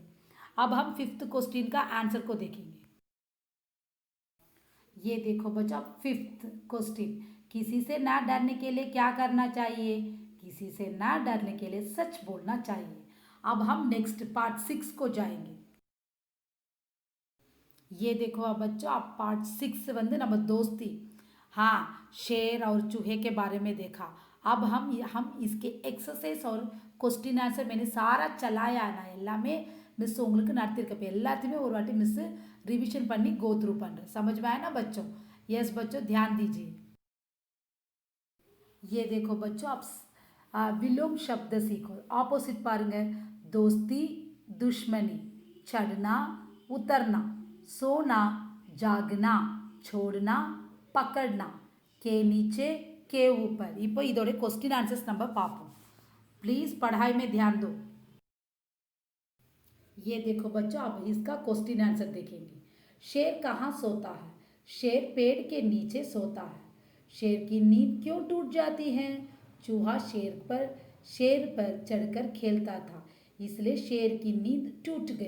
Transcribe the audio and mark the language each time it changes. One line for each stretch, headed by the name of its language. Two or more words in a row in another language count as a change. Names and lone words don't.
Hindi: अब हम
English: fifth question
Hindi: का आंसर को देखेंगे। ये देखो बच्चा,
English: fifth question,
Hindi: किसी से ना डरने के लिए क्या करना चाहिए? किसी से ना डरने के लिए सच बोलना चाहिए। अब हम
English: next part
Hindi: 6 को जाएंगे। ये देखो अब बच्चों, आप पार्ट 6
Tamil: வந்து நம்ம
Hindi: दोस्ती, हाँ, शेर और चूहे के बारे में देखा। अब हम इसके एक्सरसाइज और
English: question answer
Hindi: मैंने सारा चलाया
Tamil: நான் எல்லாமே மிஸ் உங்களுக்கு நடத்திருக்கப்ப எல்லாத்தையுமே ஒரு வாட்டி மிஸ் रिविजन பண்ணி
English: go through
Hindi: பண்ணுறேன்। समझ में आया ना बच्चों? यस बच्चों, ध्यान दीजिए। ये देखो बच्चों, आप विलोम शब्द सीखो। ऑपोजिट पाருங்க, दोस्ती दुश्मनी, चढ़ना उतरना, सोना जागना, छोड़ना पकड़ना, के नीचे के ऊपर।
Tamil: இப்போ இதோட
English: question answers
Tamil: நம்ம பார்ப்போம்।
Hindi: प्लीज पढ़ाई में ध्यान दो। ये देखो बच्चों, अब इसका
English: question answer
Hindi: देखेंगे। शेर कहाँ सोता है? शेर पेड़ के नीचे सोता है। शेर की नींद क्यों टूट जाती है? चूहा शेर पर चढ़कर खेलता था, इसलिए शेर की नींद टूट गई।